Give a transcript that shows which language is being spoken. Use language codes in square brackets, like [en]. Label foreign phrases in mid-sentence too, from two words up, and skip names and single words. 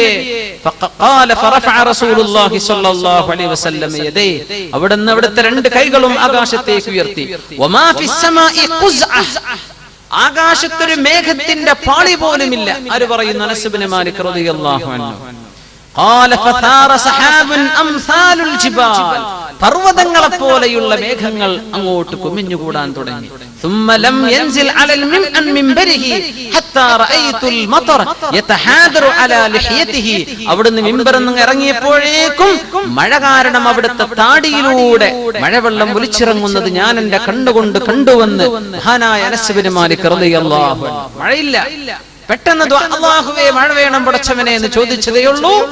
[ar] فقال فرفع رسول الله صلى الله عليه وسلم يديه, [ml] അവിടുന്ന് അവിടുത്തെ രണ്ട് കൈകളും ആകാശത്തേക്ക് ഉയർത്തി. [ar] وما في السماء قزعة, [ml] ആകാശത്തൊരു മേഘത്തിന്റെ പാളി പോലുമില്ല. ആര് പറയുന്നു? അനസ് ഇബ്നു മാലിക് [ar] رضي الله عنه. قال فثار سحاب امثال الجبال, [ml] പർവ്വതങ്ങളെ പോലെയുള്ള മേഘങ്ങൾ അങ്ങോട്ട് കുമിഞ്ഞുകൂടാൻ തുടങ്ങി. [ar] ثم لم ينزل على المنبره حتى رأيت المطر يتحاذر على لحيته, [ml] അവിടുന്ന് മിമ്പറിൽ നിന്ന് ഇറങ്ങിയപ്പോഴേക്കും മഴ കാരണം അവിടുത്തെ താടിയിലൂടെ മഴവെള്ളം ഒലിച്ചിറങ്ങുന്നത് ഞാൻ എന്റെ കണ്ണുകൊണ്ട് കണ്ടുവന്ന് മഹാനായ അനസ് ഇബ്നു മാലിക് [ar] رضي الله عنه. [ml] മഴയില്ല, പെട്ടെന്ന് അല്ലാഹുവേ മഴ വേണം പടച്ചവനെ എന്ന് ചോദിച്ചതേയുള്ളൂ.